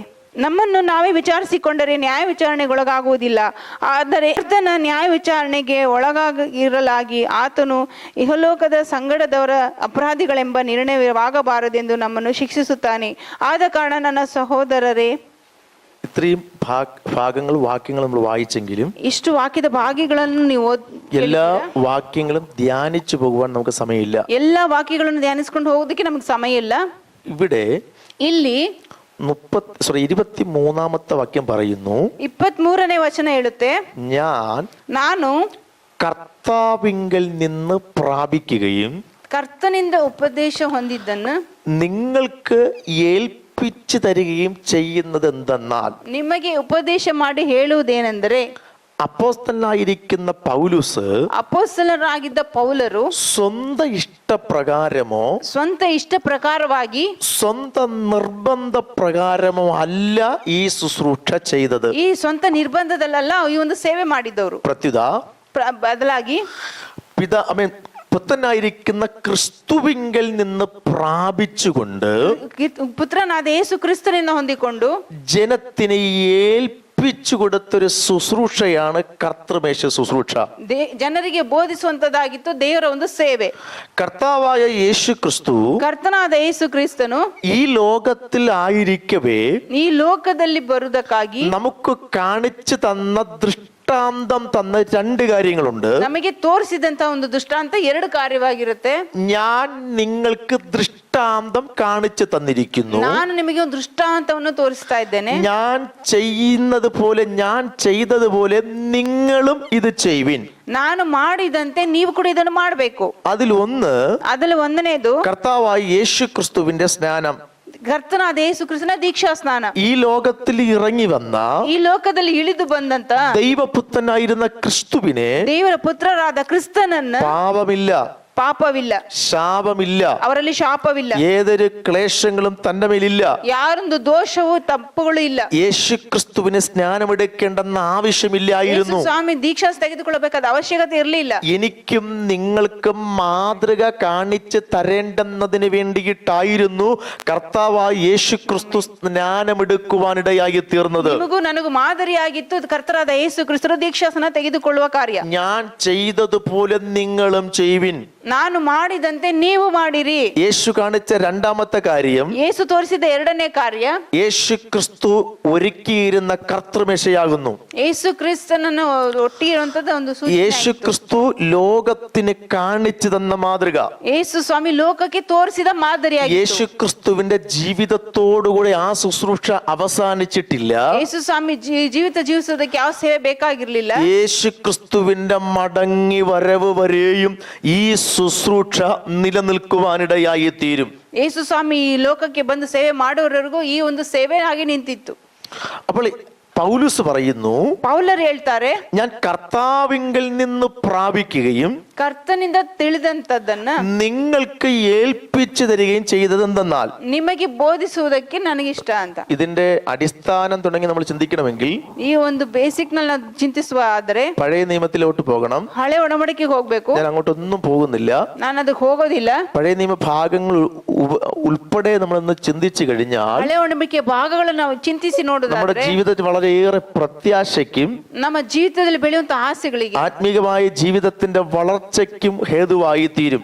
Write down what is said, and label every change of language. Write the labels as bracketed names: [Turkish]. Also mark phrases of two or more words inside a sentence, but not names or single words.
[Kannada] ನಮ್ಮನ್ನು ನಾವೇ ವಿಚಾರಿಸಿಕೊಂಡರೆ ನ್ಯಾಯ ವಿಚಾರಣೆಗೊಳಗಾಗುವುದಿಲ್ಲ. ಆದರೆ ಕರ್ತನ ನ್ಯಾಯ ವಿಚಾರಣೆಗೆ ಒಳಗಾಗಿರಲಾಗಿ ಆತನು ಇಹಲೋಕದ ಸಂಗಡದವರ ಅಪರಾಧಿಗಳೆಂಬ ನಿರ್ಣಯವಾಗಬಾರದೆಂದು ನಮ್ಮನ್ನು ಶಿಕ್ಷಿಸುತ್ತಾನೆ. ಆದ ಕಾರಣ ನನ್ನ ಸಹೋದರರೇ, [Malayalam] ഇത്രയും ഭാഗങ്ങൾ വാക്യങ്ങൾ നമ്മൾ വായിച്ചെങ്കിലും [Kannada] ಇಷ್ಟು ವಾಕ್ಯದ ಭಾಗಗಳನ್ನು ನೀವು [Malayalam] എല്ലാ വാക്യങ്ങളും ധ്യാനിച്ചു പോകുവാൻ നമുക്ക് സമയമില്ല. [Kannada] ಎಲ್ಲಾ ವಾಕ್ಯಗಳನ್ನು ಧ್ಯಾನಿಸಿಕೊಂಡು ಹೋಗೋದಕ್ಕೆ ನಮಗೆ ಸಮಯ ಇಲ್ಲ. [Malayalam] ഇവിടെ [Kannada] ಇಲ್ಲಿ [Malayalam] 23ാമത്തെ വാക്യം പറയുന്നു, [Kannada] 23ನೇ ವಚನ ಹೇಳುತ್ತೆ, [Malayalam] ನಾನು കർത്താവിങ്കൽ നിന്ന് പ്രാപിക്കുകയും [Kannada] ಕರ್ತನಿಂದ ಉಪದೇಶ ಹೊಂದಿದ್ದನ್ನು [Malayalam] നിങ്ങൾക്ക് ഏൽപ്പിച്ചു തരികയും ചെയ്യുന്നത് എന്തെന്നാൽ, [Kannada] ನಿಮಗೆ ಉಪದೇಶ ಮಾಡಿ ಹೇಳುವುದೇನೆಂದರೆ, [Malayalam] അപ്പോസ്തലനായിരിക്കുന്ന പൗലുസ് [Kannada] ಅಪೊಸ್ತಲರಾಗಿದ್ದ ಪೌಲರು [Malayalam] സ്വന്തം ഇഷ്ടപ്രകാരമോ [Kannada] ಸ್ವಂತ ಇಷ್ಟ ಪ್ರಕಾರವಾಗಿ [Malayalam] സ്വന്തം നിർബന്ധ പ്രകാരമോ അല്ല ഈ ശുശ്രൂഷ ചെയ്തത്. [Kannada] ಈ ಸ್ವಂತ ನಿರ್ಬಂಧದಲ್ಲ ಈ ಒಂದು ಸೇವೆ ಮಾಡಿದವರು. ಪ್ರತ್ಯುತ ಬದಲಾಗಿ [Malayalam] പുത്രനായിരിക്കുന്ന ക്രിസ്തുവിങ്കൽ നിന്ന് പ്രാപിച്ചുകൊണ്ട് [Kannada] ಪುತ್ರನಾದ ಯೇಸು ಕ್ರಿಸ್ತನಿಂದ ಹೊಂದಿಕೊಂಡು [Malayalam] ജനത്തിനെ ഏൽപ്പിച്ചു കൊടുത്തൊരു ശുശ്രൂഷയാണ് കർത്തൃമേശ ശുശ്രൂഷ. [Kannada] ಜನರಿಗೆ ಬೋಧಿಸುವಂತದ್ದಾಗಿತ್ತು ದೇವರ ಒಂದು ಸೇವೆ. [Malayalam] കർത്താവായ യേശു ക്രിസ്തു, [Kannada] ಕರ್ತನಾದ ಯೇಸು ಕ್ರಿಸ್ತನು [Malayalam] ഈ ലോകത്തിൽ ആയിരിക്കവേ [Kannada] ಈ ಲೋಕದಲ್ಲಿ ಬರುವುದಕ್ಕಾಗಿ [Malayalam] നമുക്ക് കാണിച്ചു തന്ന ദൃഷ്ടാന്തം തന്ന രണ്ട് കാര്യങ്ങളുണ്ട്. [Kannada] ನಮಗೆ ತೋರಿಸಿದಂತ ಒಂದು ದೃಷ್ಟಾಂತ ಎರಡು ಕಾರ್ಯವಾಗಿರುತ್ತೆ. [Malayalam] ഞാൻ നിങ്ങൾക്ക് ദൃഷ്ടാന്തം കാണിച്ചു തന്നിരിക്കുന്നു. [Kannada] ನಾನು ನಿಮಗೆ ಒಂದು ದೃಷ್ಟಾಂತವನ್ನು ತೋರಿಸ್ತಾ ಇದ್ದೇನೆ. [Malayalam] ഞാൻ ചെയ്യുന്നത് പോലെ, ഞാൻ ചെയ്തതുപോലെ നിങ്ങളും ഇത് ചെയ്യുവിൻ. [Kannada] ನಾನು ಮಾಡಿದಂತೆ ನೀವು ಕೂಡ ಇದನ್ನು ಮಾಡಬೇಕು. [Malayalam] അതിൽ [Kannada] ಒಂದನೇದು [Malayalam] കർത്താവായ യേശു ക്രിസ്തുവിന്റെ സ്നാനം. [Kannada] ಕರ್ತನಾದ ಯೇಸು ಕ್ರಿಸ್ತನ ದೀಕ್ಷಾ ಸ್ನಾನ. [Malayalam] ഈ ലോകത്തിൽ ഇറങ്ങി വന്ന, [Kannada] ಈ ಲೋಕದಲ್ಲಿ ಇಳಿದು ಬಂದಂತ [Malayalam] ദൈവപുത്രനായിരുന്ന ക്രിസ്തുവിനെ, [Kannada] ದೇವರ ಪುತ್ರರಾದ ಕ್ರಿಸ್ತನನ್ನ [Malayalam] പാപമില്ല, [Kannada] ಪಾಪವಿಲ್ಲ, [Malayalam] ശാപമില്ല, [Kannada] ಅವರಲ್ಲಿ ಶಾಪವಿಲ್ಲ, [Malayalam] ഏതൊരു ക്ലേശങ്ങളും തന്റെ മേലില്ല, [Kannada] ಯಾರೊಂದು ದೋಷವೂ ತಪ್ಪುಗಳು ಇಲ್ಲ. [Malayalam] യേശു ക്രിസ്തുവിന് സ്നാനമെടുക്കേണ്ടെന്ന ആവശ്യമില്ലായിരുന്നു. [Kannada] ಸ್ವಾಮಿ ದೀಕ್ಷಾ ತೆಗೆದುಕೊಳ್ಳಬೇಕಾದ ಅವಶ್ಯಕತೆ ಇರಲಿಲ್ಲ. [Malayalam] എനിക്കും നിങ്ങൾക്കും മാതൃക കാണിച്ച് തരേണ്ടെന്നതിന് വേണ്ടിയിട്ടായിരുന്നു കർത്താവായ യേശു ക്രിസ്തു സ്നാനമെടുക്കുവാനിടയായി തീർന്നത്. [Kannada] ನಿಮಗೂ ನನಗೂ ಮಾದರಿಯಾಗಿತ್ತು ಕರ್ತರಾದ ಯೇಸು ಕ್ರಿಸ್ತರು ದೀಕ್ಷಾಸನ ತೆಗೆದುಕೊಳ್ಳುವ ಕಾರ್ಯ. [Malayalam] ഞാൻ ചെയ്തതുപോലെ നിങ്ങളും ചെയ്യുവിൻ. [Kannada] ನಾನು ಮಾಡಿದಂತೆ ನೀವು ಮಾಡಿರಿ. [Malayalam] യേശു കാണിച്ച രണ്ടാമത്തെ കാര്യം, [Kannada] ಯೇಸು ತೋರಿಸಿದ ಎರಡನೇ ಕಾರ್ಯ, [Malayalam] യേശു ಕ್ರಿಸ್ತು ഒരുക്കിയിരുന്ന കർത്തൃമേശയാകുന്നു. [Kannada] ಯೇಸು ಕ್ರಿಸ್ತನನ್ನು ಒಟ್ಟಿರುವಂತದ್ದು ಒಂದು ಸೂಚನೆ. [Malayalam] യേശു ക്രിസ്തു ലോകത്തിന് കാണിച്ചു തന്ന മാതൃക. [Kannada] ಯೇಸು ಸ್ವಾಮಿ ಲೋಕಕ್ಕೆ ತೋರಿಸಿದ ಮಾದರಿಯಾಗಿತ್ತು. [Malayalam] യേശു ക്രിസ്തുവിന്റെ ജീവിതത്തോടുകൂടി ആ ശുശ്രൂഷ അവസാനിച്ചിട്ടില്ല. [Kannada] ಯೇಸು ಸ್ವಾಮಿ ಜೀವಿತ ಜೀವಿಸೋದಕ್ಕೆ ಯಾವ ಸೇವೆ ಬೇಕಾಗಿರ್ಲಿಲ್ಲ. [Malayalam] യേശു ക്രിസ്തുവിന്റെ മടങ്ങി വരവ് വരെയും ഈ ശുശ്രൂഷ നിലനിൽക്കുവാനിടയായി തീരും. [Kannada] ಯೇಸು ಸ್ವಾಮಿ ಈ ಲೋಕಕ್ಕೆ ಬಂದು ಸೇವೆ ಮಾಡುವವರೆಗೂ ಈ ಒಂದು ಸೇವೆ ಆಗಿ ನಿಂತಿತ್ತು. [Malayalam] അപ്പോൾ പൗലുസ് പറയുന്നു, [Kannada] ಪೌಲರು ಹೇಳ್ತಾರೆ, [Malayalam] ഞാൻ കർത്താവിങ്കൽ നിന്ന് പ്രാപിക്കുകയും [Kannada] ಕರ್ತನಿಂದ ತಿಳಿದಂತದ್ದನ್ನ [Malayalam] നിങ്ങൾക്ക് ഏൽപ്പിച്ചു തരികയും ചെയ്തത് എന്തെന്നാൽ. [Kannada] ನಿಮಗೆ ಬೋಧಿಸುವುದಕ್ಕೆ ನನಗಿಷ್ಟ ಅಂತ. [Malayalam] ഇതിന്റെ അടിസ്ഥാനം തുടങ്ങി നമ്മൾ ചിന്തിക്കണമെങ്കിൽ [Kannada] ಈ ಒಂದು ಬೇಸಿಕ್ ನಲ್ಲಿ ನಾವು ಚಿಂತಿಸುವ ಆದರೆ [Malayalam] പഴയ നിയമത്തിലോട്ട് പോകണം. [Kannada] ಹಳೆ ಒಡಂಬಡಿಕೆಗೆ ಹೋಗ್ಬೇಕು. [Malayalam] ഞാൻ അങ്ങോട്ടൊന്നും പോകുന്നില്ല, [Kannada] ನಾನು ಅದಕ್ಕೆ ಹೋಗೋದಿಲ್ಲ. [Malayalam] പഴയ നിയമ ഭാഗങ്ങൾ ഉൾപ്പെടെ നമ്മളൊന്ന് ചിന്തിച്ചു കഴിഞ്ഞാൽ [Kannada] ಹಳೆ ಒಡಂಬಡಿಕೆ ಭಾಗಗಳನ್ನು ನಾವು ಚಿಂತಿಸಿ [Malayalam] നമ്മുടെ [Kannada] ನೋಡೋದಾದ್ರೆ [Malayalam] ജീവിതത്തിൽ വളരെയേറെ പ്രത്യാശയ്ക്കും [Kannada] ನಮ್ಮ ಜೀವಿತದಲ್ಲಿ ಬೆಳೆಯುವಂತ ಆಸೆಗಳಿಗೆ, [Malayalam] ആത്മീകമായ ജീവിതത്തിന്റെ വളർച്ചയ്ക്കും ഹേതുവായി തീരും.